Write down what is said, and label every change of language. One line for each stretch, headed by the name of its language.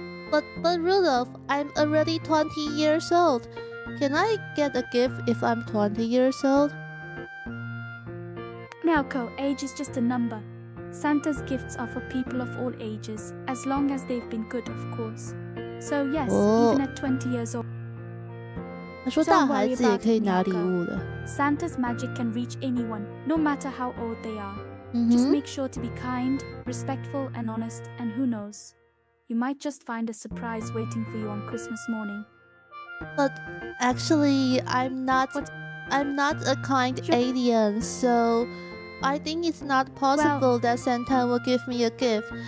English: But Rudolph, I'm already 20 years old. Can I get a gift if I'm 20 years old? Meowko, age is just a number. Santa's gifts are for people of all ages, as long as they've been good, of course. So yes, even at 20 years old,
Chinese: 他说大孩子也可以拿礼物的。
English: Santa's magic can reach anyone, no matter how old they are. Just make sure to be kind, respectful, and honest, and who knows? You might just find a surprise waiting for you on Christmas morning. But actually, I'm not a kind alien, so I think it's not possible that Santa will give me a gift.